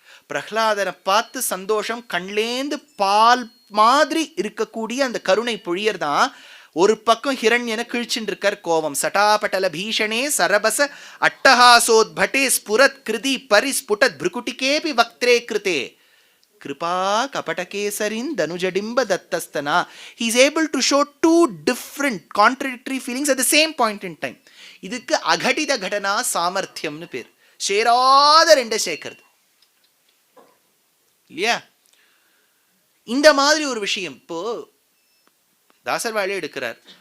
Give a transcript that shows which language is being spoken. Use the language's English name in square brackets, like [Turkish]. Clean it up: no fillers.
[Tamil] பிரஹ்லாதனை பார்த்து சந்தோஷம், கண்லேந்து பால் மாதிரி இருக்கக்கூடிய அந்த கருணை பொழியர்தான். ஒரு பக்கம் ஹிரண்யனை கிழிச்சுட்டு இருக்கார் கோபம். [Sanskrit] சட்டாபட்டல பீஷணே சரபச அட்டஹாசோத்பட்டே ஸ்புரத் கிருதி பரிஸ்புடத் பிருகுட்டிகேபி வக்திரே கிருதே. Kripa கபடகேசரின் தனுஜடிம்ப தத்தஸ்தனா. [English] He is able to show two different contradictory feelings at the same point in time. [Tamil] இதுக்கு அகடித கடனா சாமர்த்தியம்னு பேர். சேராத ரெண்ட சேர்க்கிறது இல்லையா? இந்த மாதிரி ஒரு விஷயம் இப்போ தாசர் வாழை எடுக்கிறார்.